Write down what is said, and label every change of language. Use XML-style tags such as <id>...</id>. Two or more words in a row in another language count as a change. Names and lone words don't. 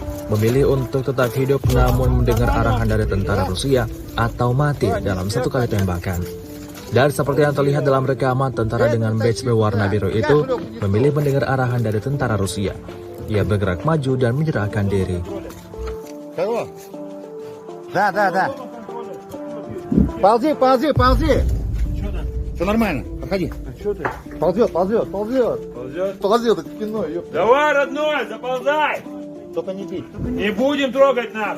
<id>memilih untuk tetap hidup namun mendengar arahan dari tentara Rusia atau mati dalam satu kali tembakan. Dan seperti yang terlihat dalam rekaman, tentara dengan badge berwarna biru itu memilih mendengar arahan dari tentara Rusia. Ia bergerak maju dan menyerahkan diri.</id> <ru>Да. Ползи. Все нормально, подходи. Ползет. Ползет спиной, ёпта. Давай, родной, заползай! Только не бить. Не будем трогать нахуй.</ru>